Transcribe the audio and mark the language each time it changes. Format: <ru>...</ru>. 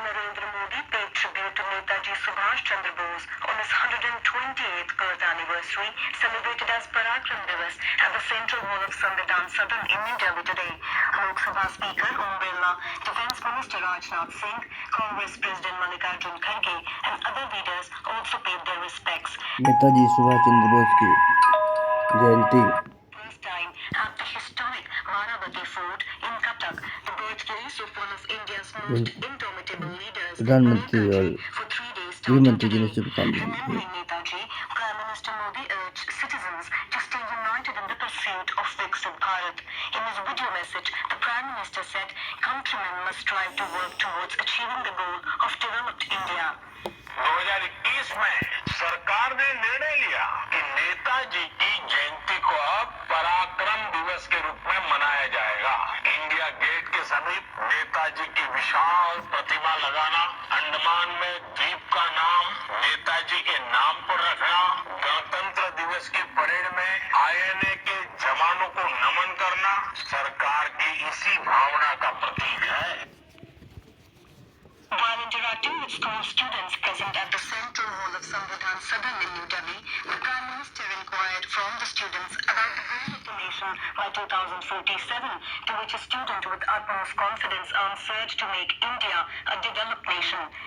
<en>Narendra Modi paid tribute to Netaji Subhash Chandra Bose on his 128th birth anniversary, celebrated as Parakram Divas at the Central Hall of Samvidhan Sadan in New Delhi today. Lok Sabha Speaker Om Birla, Defence Minister Rajnath Singh, Congress President Mallikarjun Kharge and other leaders also paid their respects.</en> <hi>Netaji Subhash Chandra Bose की जयंती</hi> <en>First time at the historic Maravati Fort in Cuttack, the birthplace of one of India's most indomitable leaders.</en> <hi>प्रधानमंत्री और</hi> <en>For 3 days,</en> <hi>गृह मंत्री जी ने शुभकामनाएं दी।</hi> <en>remembering Netaji, Prime Minister Modi urged citizens to stay united in the pursuit of Viksit Bharat. In his video message, the Prime Minister said countrymen must strive to work towards achieving the goal of developed India.</en> <hi>2021 में सरकार ने निर्णय लिया कि नेताजी की जयंती को अब पराक्रम दिवस के रूप में मनाया जाएगा। इंडिया गेट के समीप नेताजी की विशाल प्रतिमा लगाना, अंडमान में द्वीप का नाम नेताजी के नाम पर रखना, गणतंत्र दिवस की परेड में आईएनए के जवानों को नमन करना सरकार की इसी भावना का प्रतीक है।</hi> <en>While interacting with school students present at the Central Hall of Samvidhan Sadan in New Delhi, the Prime Minister inquired from the students about the role of the nation by 2047, to which a student with utmost confidence answered to make India a developed nation.</en>